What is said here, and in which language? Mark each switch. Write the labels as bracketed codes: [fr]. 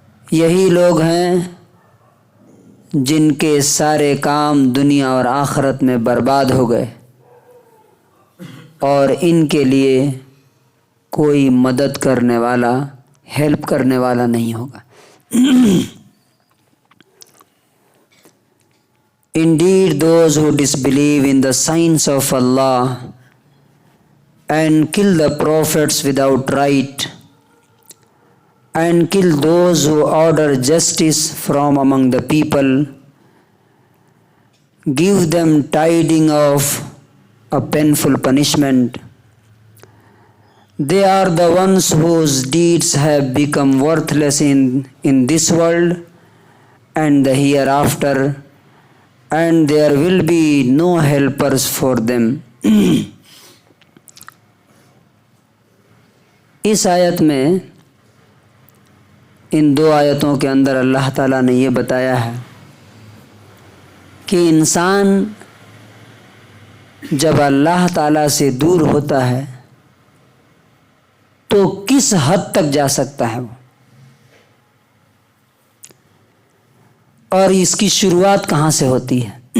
[ur] یہی لوگ ہیں جن کے سارے کام دنیا اور آخرت میں برباد ہو گئے اور ان کے لیے کوئی مدد کرنے والا، ہیلپ کرنے والا نہیں ہوگا. [en] Indeed, those who disbelieve in the signs of Allah and kill the prophets without right and kill those who order justice from among the people, give them tidings of a painful punishment. They are the ones whose deeds have become worthless in this world and the hereafter, and there will be no helpers for them. [ur] اس آیت میں، ان دو آیتوں کے اندر اللہ تعالیٰ نے یہ بتایا ہے کہ انسان جب اللہ تعالیٰ سے دور ہوتا ہے تو کس حد تک جا سکتا ہے وہ، اور اس کی شروعات کہاں سے ہوتی ہے.